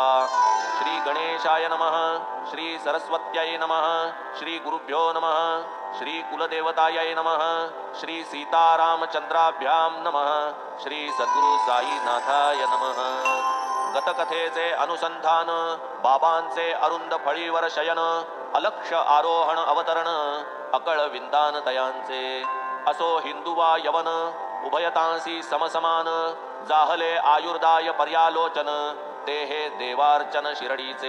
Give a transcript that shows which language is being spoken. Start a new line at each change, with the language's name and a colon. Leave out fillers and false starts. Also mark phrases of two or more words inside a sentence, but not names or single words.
Sanskrit: श्री गणेशाय नमः। श्री सरस्वत्यै नमः। श्री गुरुभ्यो नमः। श्री कुलदेवतायै नमः। श्री सीतारामचंद्राभ्यां नमः। श्री सद्गुरु साईनाथाय नमः।
Marathi: गतकथेचे अनुसंधान, बाबांचे अरुंद फळीवर शयन, अलक्ष आरोहण अवतरण, अकळ विंदान तयांचे, असो हिंदू वा यवन, उभयतांसी समसमान, जाहले आयुर्दाय पर्यालोचन, ते हे देवार्चन शिरडीचे।